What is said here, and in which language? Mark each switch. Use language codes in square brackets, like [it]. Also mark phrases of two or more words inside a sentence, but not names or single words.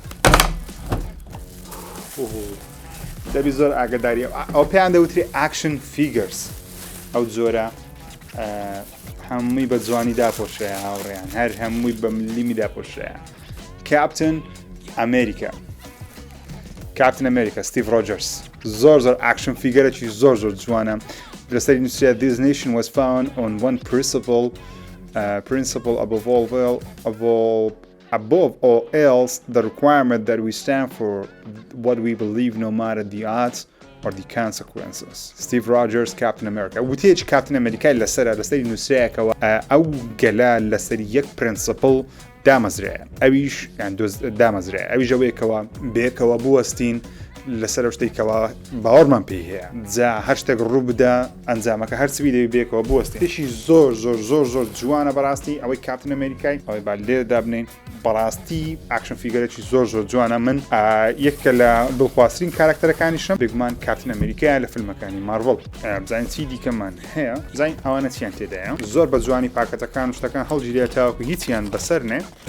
[ckb] دەبی زۆر ئاگداری ئەو پێیان دەوتری [en] action figures [ckb] ئەو جۆرە هەمووی بە جوانی داپۆشەیە هاوڕێیان هەر هەمووی بە ملیمی داپۆشەیە کاپتن ئەمریکا ستیڤ ڕۆجرز زۆر [en] action figureێکی [ckb] زۆر جوانە لەسەری نووسرا [en] this nation was found on one principle above all else the requirement that we stand for what we believe no matter the odds or the consequences Steve Rogers Captain America وتێکی کاپتن [ckb] ئەمریکای لەسەری نووسراکەوە ئەو گەلا لەسەری یەک پرینسپل دامەزرایە ئەویش دامەزرای ئەویش ئەوەیەکەوە بێکەوە بوەستین لەسەر شتێکەوە باوەڕمان پێی هەیە جا هەر شتێک ڕوو بدە ئەنجامەکە هەرچی دەوێت بێکەوە بوەستێ تێشی زۆر جوانە بەڕاستی ئەوەی کاپتن ئەمریکای ئەوەی با لێرەدا بنین بەڕاستی [en] action figureێکی [ckb] زۆر جوانە من یەکە لە دڵخوازترین کاراکتەرەکانیشم بێگومان کاپتن ئەمریکایە لە فیلمەکانی مارڤڵ بزانین چی دیکەمان هەیە بزانین ئەوانە چیان تێدایە زۆر بە جوانی پاکەتەکان و شتەکان هەڵگیرێت تاوەکو هیچیان بەسەر نێ